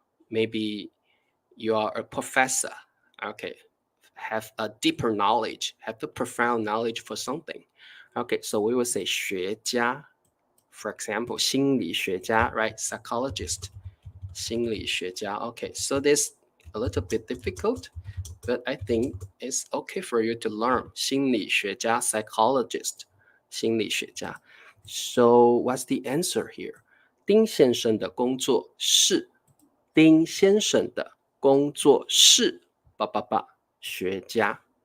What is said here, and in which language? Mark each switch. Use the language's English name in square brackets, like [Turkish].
[English] Maybe you are a professor. Okay, have a deeper knowledge, have a profound knowledge for something. Okay, so we will say 学家. For example, 心理学家, right? Psychologist. 心理学家. Okay, so this a little bit difficult, but I think it's okay for you to learn. 心理学家, psychologist. 心理学家. So what's the answer here? [Chinese] 丁先生的工作是丁先生的工作是学家。